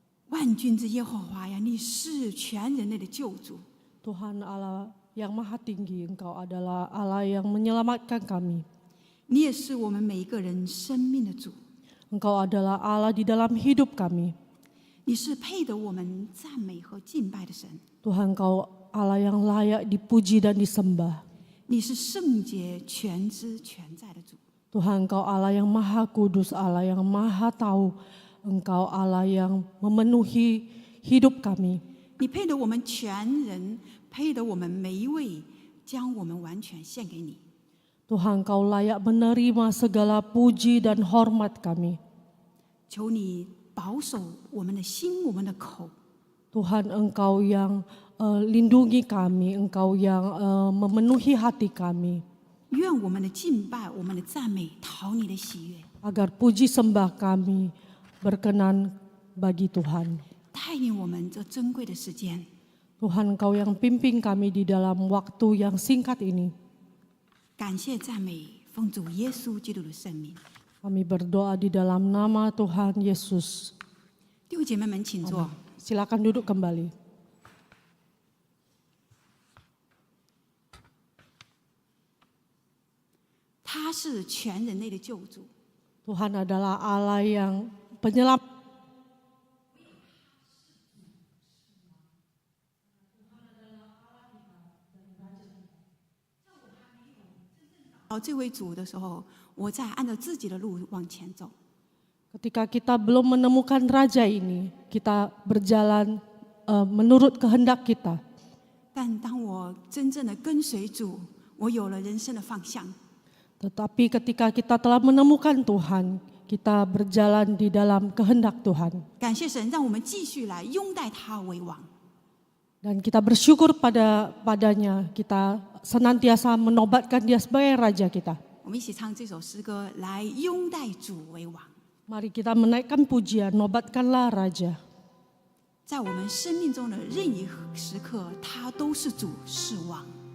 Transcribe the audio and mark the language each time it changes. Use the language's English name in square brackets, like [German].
[Chinese] 万军之耶和华呀，你是全人类的救主。 [Indonesian] Tuhan Allah yang maha tinggi, Engkau adalah Allah yang menyelamatkan kami. [Chinese] 你也是我们每一个人生命的主。 [Indonesian] Engkau adalah Allah di dalam hidup kami. [Chinese] 你是配得我们赞美和敬拜的神。 [Indonesian] Tuhan, Engkau Allah yang layak dipuji dan disembah. [Chinese] 你是圣洁、全知、全在的主。 [Indonesian] Tuhan, Engkau Allah yang maha kudus, Allah yang maha tahu. Engkau Allah yang memenuhi hidup kami. [Chinese] 你配得我们全人，配得我们每一位，将我们完全献给你。 [Indonesian] Tuhan, Engkau layak menerima segala puji dan hormat kami. [Chinese] 求你保守我们的心，我们的口。 [Indonesian] Tuhan, Engkau yang lindungi kami, Engkau yang memenuhi hati kami. [Chinese] 愿我们的敬拜、我们的赞美讨你的喜悦， [Indonesian] Agar puji sembah kami berkenan bagi Tuhan. [Chinese] 带领我们这珍贵的时间。 [Indonesian] Tuhan, Engkau yang pimpin kami di dalam waktu yang singkat ini. [Chinese] 感谢赞美，奉主耶稣基督的圣名。 [Indonesian] Kami berdoa di dalam nama Tuhan Yesus. [Chinese] 弟兄姐妹们，请坐。 [Indonesian] Silakan duduk kembali. [Chinese] 他是全人类的救主， [Indonesian] Tuhan adalah Allah yang penyelamat. [Chinese] 到这位主的时候，我在按照自己的路往前走。 [Indonesian] Ketika kita belum menemukan raja ini, kita berjalan menurut kehendak kita. [Chinese] 但当我真正的跟随主，我有了人生的方向。 [Indonesian] Tetapi ketika kita telah menemukan Tuhan, kita berjalan di dalam kehendak Tuhan. [Chinese] 感谢神，让我们继续来拥戴他为王。 [Indonesian] Dan kita bersyukur padanya, kita senantiasa menobatkan dia sebagai raja kita. [Chinese] 我们一起唱这首诗歌，来拥戴主为王。 [Indonesian] Mari kita menaikkan pujian, nobatkanlah raja. [Chinese] 在我们生命中的任意时刻，他都是主，是王。